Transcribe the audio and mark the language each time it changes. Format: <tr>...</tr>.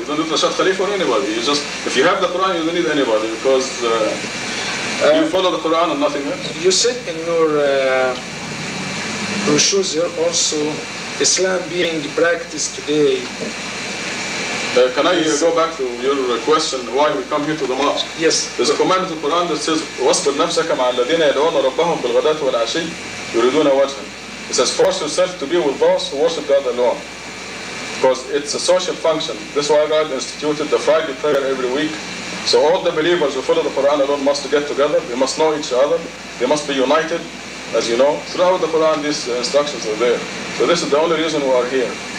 <en>You don't need Rashad Khalifa or anybody. You just, if you have the Quran, you don't need anybody because you follow the Quran and nothing else. You said in your brochures here also, Islam being practiced today. Can I go back to your question why we come here to the mosque? Yes. There's a commandment in the Quran that says</en> <ar>واصبر نفسك مع الذين يدعون ربهم بالغداة والعشي يريدون وجهه.</ar> <en>It says force yourself to be with those who worship God alone. Because it's a social function. This is why God instituted the Friday prayer every week. So all the believers who follow the Quran alone must get together. They must know each other. They must be united. As you know, throughout the Quran these instructions are there. So this is the only reason we are here.</en>